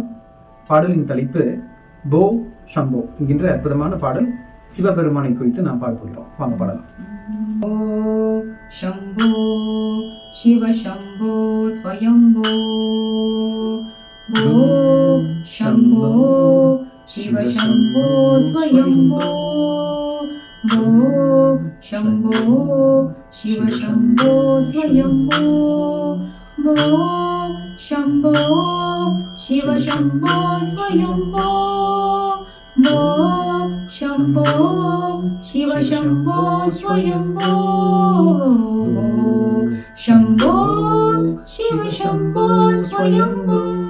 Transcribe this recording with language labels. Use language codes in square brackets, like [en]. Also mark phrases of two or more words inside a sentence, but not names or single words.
[ta] பாடலின் தலைப்பு போ சம்போ என்கின்ற அற்புதமான பாடல். சிவபெருமானை குறித்து நாம் பாடப்போகிறோம். வாங்க பாடலாம். [sa] ओ शम्भो शिव शम्भो स्वयम्भो भो शम्भो शिव शम्भो स्वयम्भो भो शम्भो शिव शम्भो स्वयम्भो भो शम्भो शिव शम्भो स्वयम्भो भो शम्भो शिव शम्भो स्वयम्भो भो शम्भो शिव शम्भो स्वयम्भो